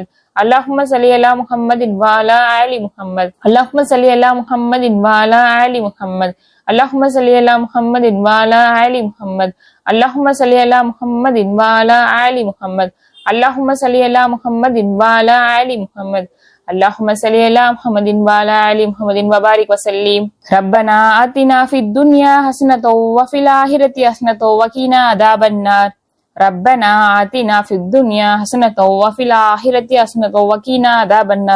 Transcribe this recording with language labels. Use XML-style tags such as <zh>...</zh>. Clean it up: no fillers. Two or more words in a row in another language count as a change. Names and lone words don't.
<ar>اللهم صل على محمد وعلى آل محمد. اللهم صل على محمد وعلى آل محمد. اللهم صل على محمد وعلى آل محمد. اللهم صل على محمد وعلى آل محمد. اللهم صل على محمد وعلى آل محمد. اللهم صل على محمد وعلى آل محمد وبارك وسلم. ربنا آتنا في الدنيا حسنة وفي الآخرة حسنة وقنا عذاب النار. ربنا آتنا في الدنيا حسنة وفي الآخرة حسنة وقنا عذاب النار.</ar>